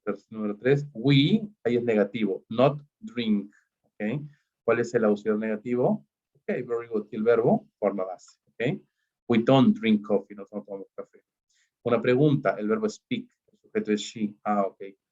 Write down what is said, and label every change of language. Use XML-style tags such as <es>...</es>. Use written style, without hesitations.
<es>Número 3, we, ahí es negativo, not drink, ¿ok? ¿Cuál es el auxiliar negativo? Ok,</es> <en>very good,</en> <es>y el verbo, forma base, ¿ok?</es> <en>We don't drink coffee,</en> <es>no tomamos café. Una pregunta, el verbo speak, el sujeto es she. Ok.</es>